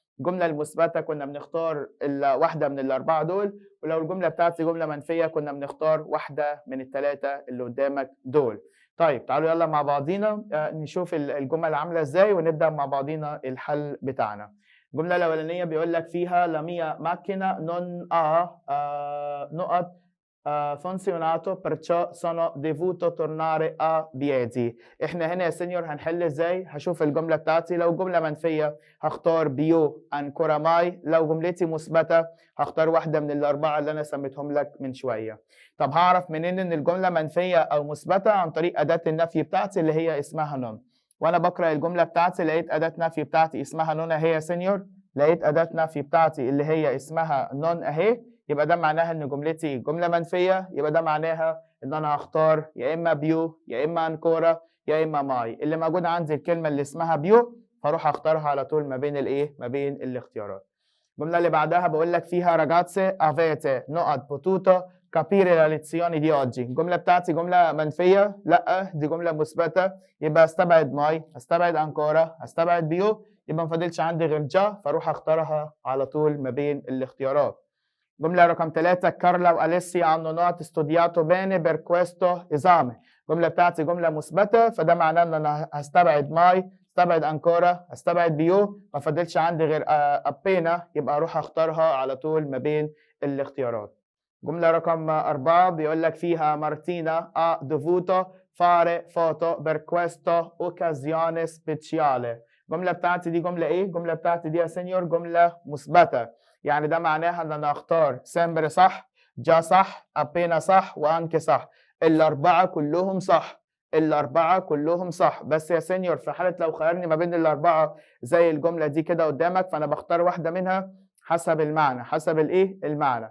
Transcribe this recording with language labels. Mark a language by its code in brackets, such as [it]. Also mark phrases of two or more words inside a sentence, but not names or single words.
[ar] الجملة المثبتة كنا بنختار واحدة من الأربعة دول، ولو الجملة بتاعتي جملة منفية كنا بنختار واحدة من الثلاثة اللي قدامك دول. طيب تعالوا يلا مع بعضينا نشوف الجمل عاملة ازاي ونبدأ مع بعضينا الحل بتاعنا. الجملة الأولانية بيقول لك فيها [it] la mia macchina non ha نقط funzionato perciò sono dovuto tornare a piedi. [ar] احنا هنا يا سينيور هنحل ازاي؟ هشوف الجملة بتاعتي، لو جملة منفية هختار بيو [it] ancora mai، [ar] لو جملتي مثبتة هختار واحدة من الأربعة اللي أنا سميتهم لك من شوية. طب هعرف منين إن الجملة منفية أو مثبتة؟ عن طريق أداة النفي بتاعتي اللي هي اسمها نون. وأنا بقرأ الجملة بتاعتي لقيت أداة نفي بتاعتي اسمها نون أهي يا سينيور، لقيت أداة نفي بتاعتي اللي هي اسمها نون أهي، يبقى ده معناها ان جملتي جمله منفيه، يبقى ده معناها ان انا هختار يا اما بيو يا اما انكورا يا اما ماي. اللي موجود عندي الكلمه اللي اسمها بيو فاروح اختارها على طول ما بين ما بين الاختيارات. الجمله اللي بعدها بقول لك فيها [it] ragazze avete نقط potuto capire la lezione di oggi. [ar] الجمله بتاعتي جمله منفيه؟ لا دي جمله مثبته، يبقى استبعد ماي، استبعد انكورا، استبعد بيو، يبقى ما فاضلش عندي غير جا فاروح اختارها على طول ما بين الاختيارات. جملة رقم 3 [it] كارلا وأليسيا hanno not studiato bene per questo esame. [ar] الجملة بتاعتي جملة مثبتة فده معناه ان انا هستبعد ماي، استبعد انكورا، استبعد بيو، ما فاضلش عندي غير ابينا، يبقى اروح اختارها على طول ما بين الاختيارات. جملة رقم 4 بيقول لك فيها [it] مارتينا ha dovuto fare foto per questa occasione speciale. [ar] الجملة بتاعتي دي جملة ايه؟ الجملة بتاعتي دي يا سينيور جملة مثبتة، يعني ده معناها ان انا اختار سامبر صح، جا صح، ابينا صح، وانكي صح. الاربعه كلهم صح، الاربعه كلهم صح. بس يا سينيور في حاله لو خيرني ما بين الاربعه زي الجمله دي كده قدامك فانا بختار واحده منها حسب المعنى، حسب المعنى.